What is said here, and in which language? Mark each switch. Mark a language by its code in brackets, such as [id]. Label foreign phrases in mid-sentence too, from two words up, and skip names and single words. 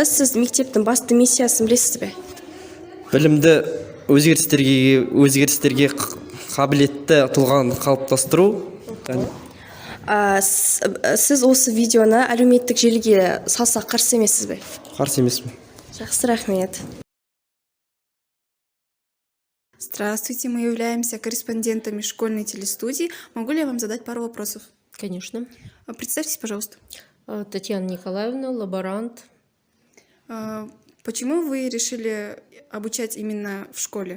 [kk] Сіз мектептің басты миссиясын білесіз бе? Білімді, өзгерістерге қабілетті тұлғаны қалыптастыру. Сіз осы видеоны әлеуметтік желіге салсақ қарсы емессіз бе? Қарсы емеспін. Жақсы, рахмет. [ru] Здравствуйте, мы являемся корреспондентами школьной телестудии. Могу ли я вам задать пару вопросов? Конечно. Представьтесь, пожалуйста. Татьяна Николаевна, лаборант. Почему вы решили обучать именно в школе?